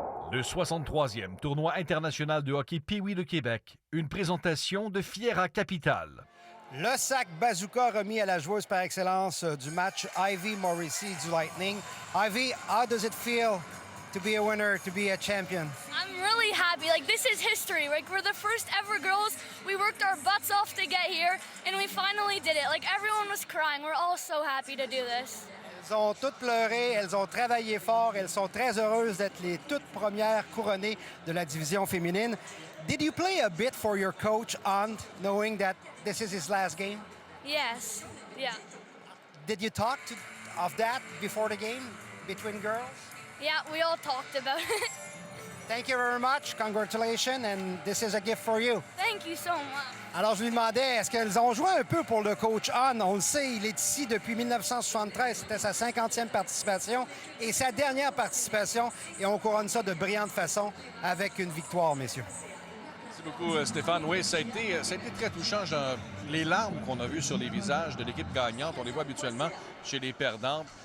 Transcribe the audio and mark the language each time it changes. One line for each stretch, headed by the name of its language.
French: Le 63e tournoi international de hockey Pee-Wee de Québec. Une présentation de Fiera Capital. Le sac bazooka remis à la joueuse par excellence du match, Ivy Morrissey du Lightning.
English: Ivy, how does it feel to be a winner, to be a champion? I'm really happy. Like, this is history. Like, we're the first ever girls. We worked our butts off to get here, and we finally did it. Like, everyone was crying. We're all so happy to do this.
French: Elles ont toutes pleuré, elles ont travaillé fort, elles sont très heureuses d'être les toutes premières couronnées de la division féminine.
English: Did you play a bit for your coach, Ant, knowing that this is his last game? Yes. Yeah. Did you talk of that before the game between girls? Yeah, we all talked about it. Thank you very much. Congratulations, and this is a gift for you. Thank you so much.
French: Alors, je lui demandais, est-ce qu'elles ont joué un peu pour le coach Han? On le sait, il est ici depuis 1973. C'était sa 50e participation et sa dernière participation. Et on couronne ça de brillante façon avec une victoire, messieurs. Merci beaucoup, Stéphane. Oui, ça a été très touchant. Les larmes qu'on a vues sur les visages de l'équipe gagnante, on les voit habituellement chez les perdantes.